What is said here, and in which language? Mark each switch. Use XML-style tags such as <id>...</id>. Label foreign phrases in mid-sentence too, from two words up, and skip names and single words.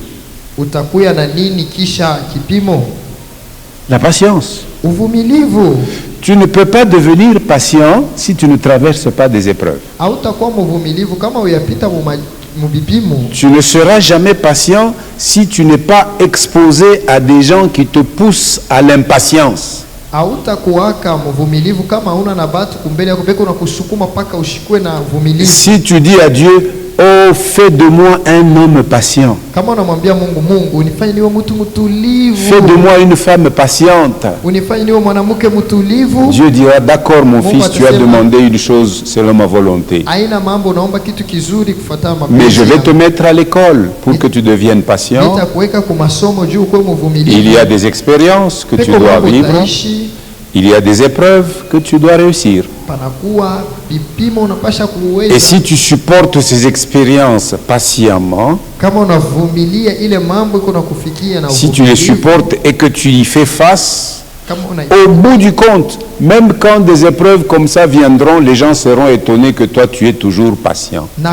<fr>La patience. Tu ne peux pas devenir patient si tu ne traverses pas des épreuves. Tu ne seras jamais patient si tu n'es pas exposé à des gens qui te poussent à l'impatience.</fr> <sw>hautakuwaka mvumilivu kama una na batu kumbele yako beko na kusukuma paka ushikwe na uvumilivu.</sw> <fr>Si tu dis à Dieu, oh, fais de moi un homme patient.</fr> <sw>Kama unamwambia Mungu, unifanye niwe mtu mtulivu.</sw> <fr>Fais de moi une femme patiente.</fr> <sw>Unifanye niwe mwanamke mtulivu.</sw> <fr>Dieu dira, d'accord mon fils, tu as demandé une chose selon ma volonté.</fr> <sw>Haina mambo unaomba kitu kizuri kufuatana mapenzi.</sw> <fr>Mais je vais te mettre à l'école pour que tu deviennes patient.</fr> <sw>Nitakuweka kwa masomo juu uwe mvumilivu.</sw> <fr>Il y a des expériences que tu dois vivre. Il y a des épreuves que tu dois réussir. Et si tu supportes ces expériences patiemment, si tu les supportes et que tu y fais face, au bout du compte, même quand des épreuves comme ça viendront, les gens seront étonnés que toi tu es toujours patient.</fr>